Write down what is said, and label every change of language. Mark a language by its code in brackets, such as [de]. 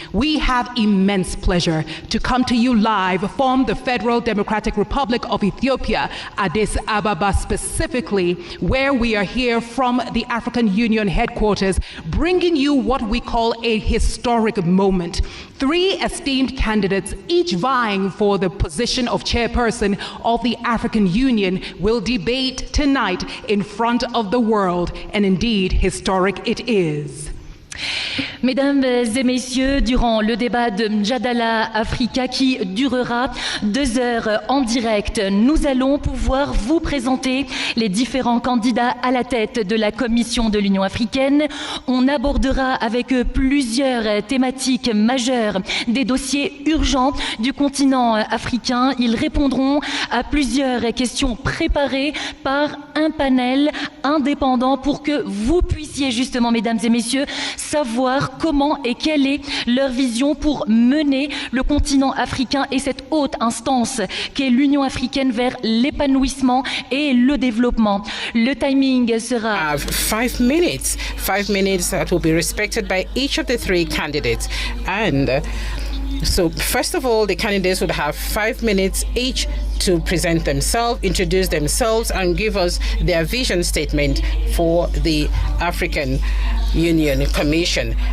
[en] We have immense pleasure to come to you live from the Federal Democratic Republic of Ethiopia, Addis Ababa specifically, where we are here from the African Union headquarters, bringing you what we call a historic moment. 3 esteemed candidates, each vying for the position of chairperson of the African Union, will debate tonight in front of the world. And indeed, historic it is. [fr] Mesdames et messieurs, durant le débat de Mjadala Africa qui durera 2 heures en direct, nous allons pouvoir vous présenter les différents candidats à la tête de la Commission de l'Union africaine. On abordera avec eux plusieurs thématiques majeures, des dossiers urgents du continent africain. Ils répondront à plusieurs questions préparées par un panel indépendant pour que vous puissiez justement, mesdames et messieurs, savoir comment et quelle est leur vision pour mener le continent africain et cette haute instance qu'est l'Union africaine vers l'épanouissement et le développement. Le timing sera 5 minutes. [en] 5 minutes that will be respected by each of the 3 candidates. And so first of all, the candidates would have 5 minutes each to present themselves, introduce themselves, and give us their vision statement for the African Union Commission.